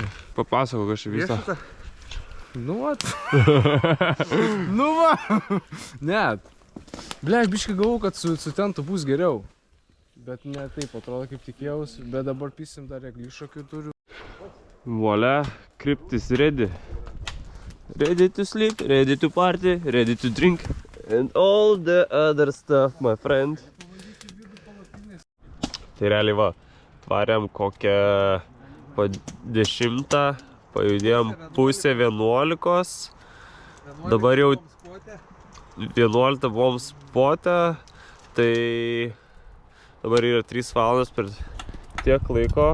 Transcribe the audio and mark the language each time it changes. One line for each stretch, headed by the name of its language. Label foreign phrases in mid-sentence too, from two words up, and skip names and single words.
Lithuanian: Papasako, kas čia vyksta. Nu vat. Nu va. Net. Ble, aš biškai galvau, kad su tentu bus geriau. Bet ne taip atrodo, kaip tikėjausi. Bet dabar pisim dar eglišakių turiu. Volia, kryptis ready.
English: Ready to sleep, ready to party, ready to drink. And all the other stuff, my friend.
Lithuanian: Tai realiai va, varėm kokią po 10, pajudėjom pusę 11. Dabar jau 11 buvom spote, tai dabar yra 3 valandas per tiek laiko.